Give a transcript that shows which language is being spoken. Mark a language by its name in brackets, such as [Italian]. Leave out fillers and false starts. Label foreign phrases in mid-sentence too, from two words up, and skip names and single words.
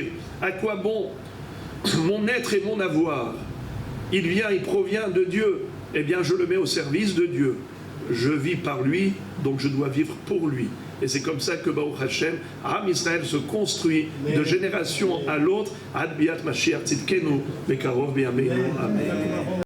[French] À quoi bon mon être et mon avoir? Il provient de Dieu. Eh bien, je le mets au service de Dieu. Je vis par lui, donc je dois vivre pour lui. Et c'est comme ça que [Hebrew] ברוך השם, עם ישראל [French] se construit de génération à l'autre. [Hebrew] עד ביאת משיח צדקנו, בקרוב בימינו. Amen.